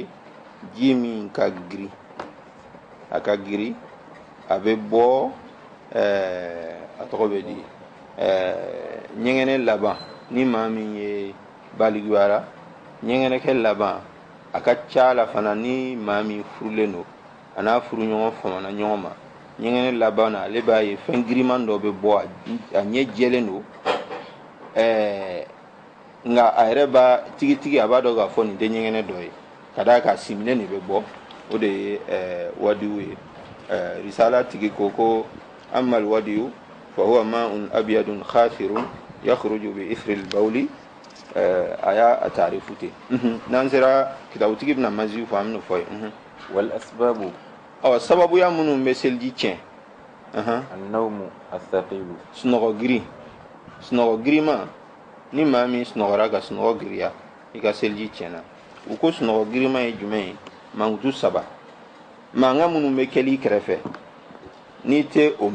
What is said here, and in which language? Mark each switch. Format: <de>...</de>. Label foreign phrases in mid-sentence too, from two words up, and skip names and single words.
<bm>ji min ka girin a ka girin a bɛ bɔ a tɔgɔ bɛ di ɲɛgɛnɛ laban ni maa min ye baliguyara ɲɛgɛnɛkɛ laban a ka ca la fana ni maa min furulen don a n'a furuɲɔgɔn famana ɲɔgɔn ma ɲɛgɛnɛ laban na ale b'a ye fɛn giriman dɔ bɛ bɔ a ɲɛ jɛlen don nka a yɛrɛ b'a tigitigi a b'a dɔn k'a fɔ nin tɛ ɲɛgɛnɛ dɔ ye ka d'a kan siminen de bɛ bɔ o de ye wadiyu ye risala tigi ko</bm> <ar>أما الودي فهو ماء أبيض خاثر يخرج بإثر البول</ar> <bm>a y'a taarifu ten n'an sera kitabutigi bɛna maziw fɔ an bɛna fɔ ye</bm> <ar>والأسباب</ar> <bm>sababuya minnu bɛ seliji tiɲɛ</bm> <ar>النوم الثقيل</ar> <bm>sunɔgɔ girinma ni maa min sunɔgɔra ka sunɔgɔ giriya i ka seliji tiɲɛna u ko sunɔgɔ girinma ye jumɛn ye mankutu 3 mankan minnu bɛ kɛli kɛrɛfɛ n'i tɛ o</bm>